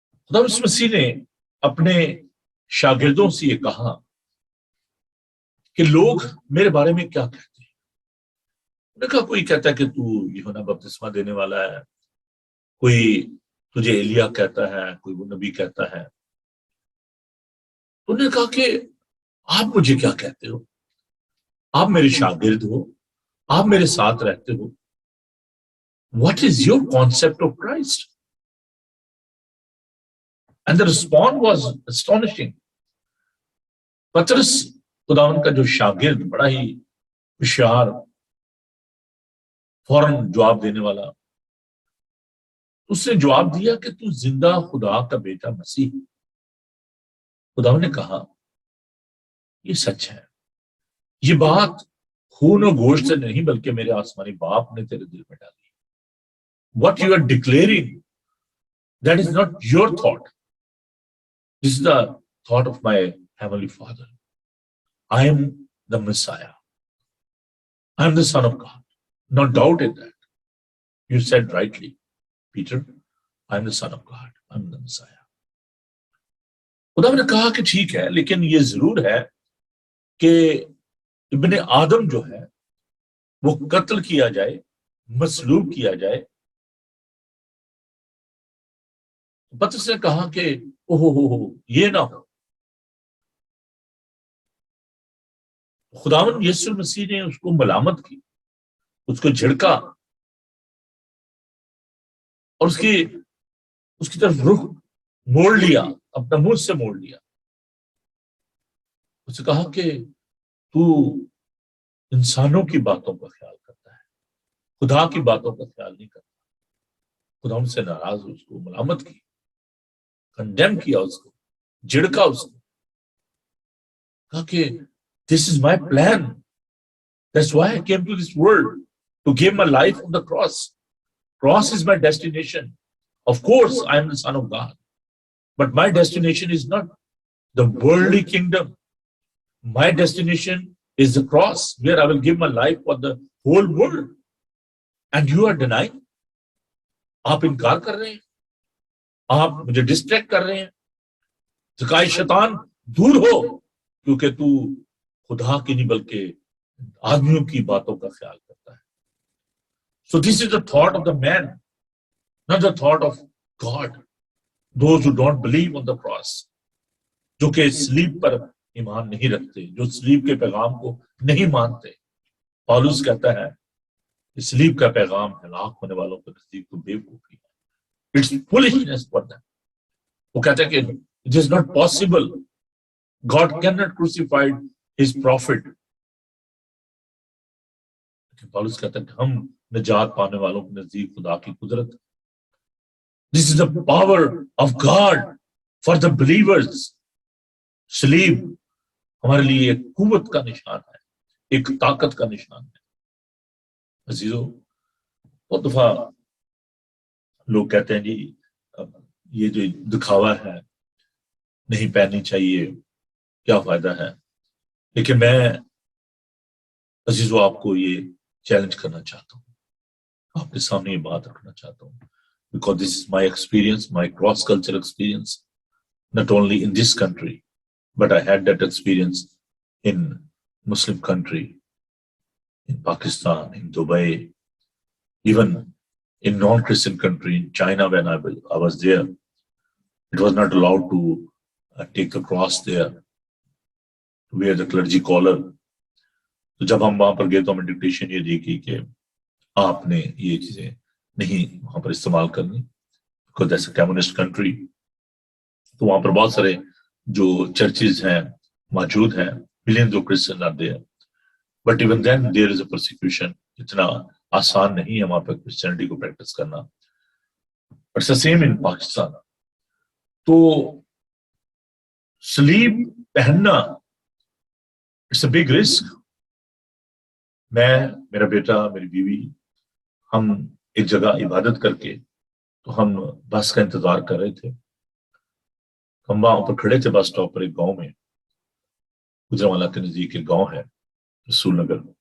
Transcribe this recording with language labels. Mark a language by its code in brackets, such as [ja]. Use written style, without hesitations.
[ur] خدا مسیح نے اپنے شاگردوں سے یہ کہا کہ لوگ میرے بارے میں کیا کہتے ہیں؟ انہوں نے کہا کوئی کہتا ہے کہ تو یوحنا بپتسمہ دینے والا ہے، کوئی تجھے ایلیا کہتا ہے، کوئی وہ نبی کہتا ہے۔ انہوں نے کہا کہ آپ مجھے کیا کہتے ہو؟ آپ میرے شاگرد ہو، آپ میرے ساتھ رہتے ہو۔ [en] What is your concept of Christ? And the response was astonishing. [ur] پطرس خداوند کا جو شاگرد، بڑا ہی ہوشیار، فوراً جواب دینے والا، اس نے جواب دیا کہ تو زندہ خدا کا بیٹا مسیح۔ خداوند نے کہا یہ سچ ہے، یہ بات خون و گوشت سے نہیں بلکہ میرے آسمانی باپ نے تیرے دل میں ڈالی۔ [en] What you are declaring, that is not your thought. This is the thought of my heavenly Father. I am the Messiah. I am the Son of God. No doubt in that. You said rightly, Peter, I am the Son of God. I am the Messiah. [ur] خدا نے کہا کہ ٹھیک ہے، لیکن یہ ضرور ہے کہ ابن آدم جو ہے وہ قتل کیا جائے، مصلوب کیا جائے۔ پطرس نے کہا کہ اوہ یہ نہ ہو۔ خداوند یسوع مسیح نے اس کو ملامت کی، اس کو جھڑکا اور اس کی طرف رخ موڑ لیا، اپنا منہ سے موڑ لیا۔ اس نے کہا کہ تو انسانوں کی باتوں کا خیال کرتا ہے، خدا کی باتوں کا خیال نہیں کرتا۔ خدا ان سے ناراض ہو، اس کو ملامت کی، کنڈیم کیا، اس کو جھڑکا، اس کو کہا کہ [en] this is my plan. That's why I came to this world, to give my life on the cross. Cross is my destination. Of course, I am the Son of God. But my destination is not the worldly kingdom. My destination is the cross, where I will give my life for the whole world. And you are denying. [ur] آپ انکار کر رہے ہیں، آپ مجھے distract کر رہے ہیں۔ زکائے شیطان دور ہو، کیونکہ تو خدا کی نہیں بلکہ آدمیوں کی باتوں کا خیال کرتا ہے۔ [en] So this is the thought of the man, not the thought of God. Those who don't believe on the cross, [ur] جو کہ صلیب پر ایمان نہیں رکھتے، جو صلیب کے پیغام کو نہیں مانتے۔ پالوس کہتا ہے صلیب کا پیغام ہلاک ہونے والوں کے نزدیک تو بے وقوفی ہے۔ [en] It's foolishness for them. [ur] وہ کہتا ہے کہ [en] it is not possible. God cannot crucify his prophet. [ur] پالس کہتا ہے کہ ہم نجات پانے والوں کے نزدیک خدا کی قدرت. [en] This is the power of God for the believers. [ur] سلیب ہمارے لیے ایک قوت کا نشان ہے, ایک طاقت کا نشان ہے. عزیزو, بہت دفعہ لوگ کہتے ہیں جی یہ جو دکھاوا ہے نہیں پہننی چاہیے, کیا فائدہ ہے. لیکن میں عزیزو آپ کو یہ چیلنج کرنا چاہتا ہوں, [en] آپ کے سامنے یہ بات رکھنا چاہتا ہوں, because this is my experience, my cross-cultural experience, not only in this country, but I had that experience in Muslim country, in Pakistan, in Dubai, even in non-Christian country, in China when I was there. It was not allowed to take the cross there, to wear the clergy collar. [ur] تو جب ہم وہاں پر گئے تو ہمیں dictation یہ دی گئی کہ آپ نے یہ چیزیں نہیں وہاں پر استعمال کرنی, [en] because that's a communist country. [ur] تو وہاں پر بہت سارے جو چرچز ہیں موجود ہیں, [en] millions of Christians are there, but even then there is a persecution. [ur] اتنا آسان نہیں ہے وہاں پہ کرسچینٹی کو پریکٹس کرنا. [en] It's the same in Pakistan. [ur] تو سلیب پہننا [en] It's a big risk. [ur] میں, میرا بیٹا, میری بیوی, ہم ایک جگہ عبادت کر کے تو ہم بس کا انتظار کر رہے تھے. ہم وہاں پر کھڑے تھے بس اسٹاپ پر, ایک گاؤں میں, گجرانوالہ کے نزدیک ایک گاؤں ہے رسول نگر.